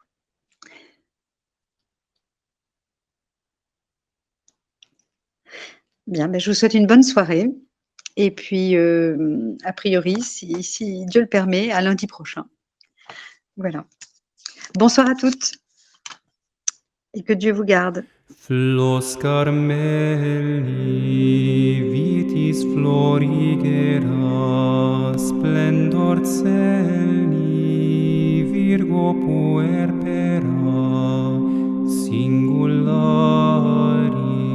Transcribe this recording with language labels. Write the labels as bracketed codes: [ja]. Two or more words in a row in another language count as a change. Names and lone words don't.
[fr] Bien, ben, je vous souhaite une bonne soirée. Et puis, a priori, si Dieu le permet, à lundi prochain. Voilà. Bonsoir à toutes et que Dieu vous garde. [la] Flos Carmeli, vitis florigera, splendor celi, Virgo puerpera singulari.